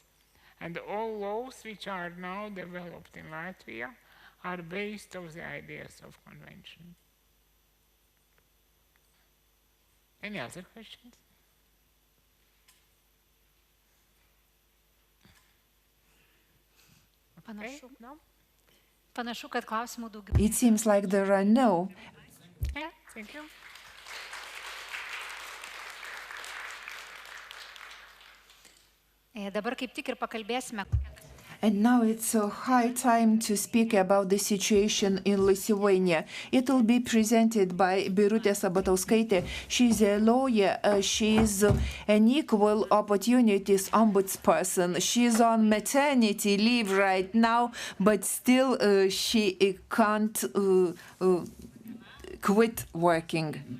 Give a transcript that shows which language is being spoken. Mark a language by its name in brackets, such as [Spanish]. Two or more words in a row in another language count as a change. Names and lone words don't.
[English] And all laws which are now developed in Latvia are based on the ideas of convention. Any other questions? Okay, no? [Lithuanian] Panašu, kad klausimų daugiau. [English] It seems like there are no. Yeah, thank you. [Lithuanian] Dabar kaip tik ir pakalbėsime. [English] And now it's a high time to speak about the situation in Lithuania. It will be presented by Birutė Sabatauskaitė. She's a lawyer. She's an equal opportunities ombudsperson. She's on maternity leave right now, but still she can't quit working.